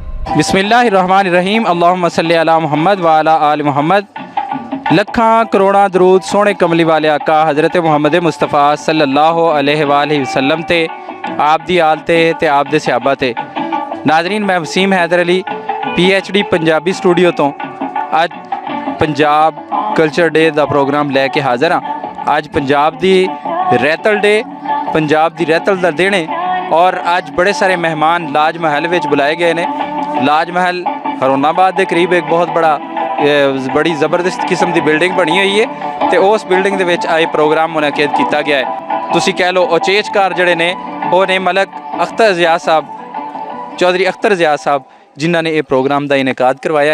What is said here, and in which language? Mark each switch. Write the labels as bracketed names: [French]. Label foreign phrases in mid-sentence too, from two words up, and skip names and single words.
[Arabic] بسم الله الرحمن الرحيم اللهم صل على محمد وعلى آل محمد. [Punjabi] لکھاں کروڑاں درود سوہنے کملی والے آقا حضرت محمد مصطفیٰ [Arabic] صلى الله عليه وسلم [Punjabi] تے آپ دی آل تے آپ دے صحابہ تے. ناظرین، میں وسیم حیدر علی PhD پنجابی سٹوڈیو توں اج پنجاب [English] culture day [Punjabi] کا پروگرام لے کے حاضر ہاں. اج پنجاب دی ریتل ڈے، پنجاب دی ریتل دا دن ہے اور اج بڑے سارے مہمان لاج محل وچ بلائے گئے نے. [Urdu] لاج محل ہارون آباد کے قریب ایک بہت بڑی زبردست قسم کی بلڈنگ بنی ہوئی ہے تو اس بلڈنگ کے وچ آئے پروگرام منعقد کیا گیا ہے. [Punjabi] تسی کہہ لو اچیچکار جہڑے نے او نے ملک اختر ضیا صاحب، چوہدری اختر ضیا صاحب، جنہوں نے یہ پروگرام کا انعقاد کروایا ہے.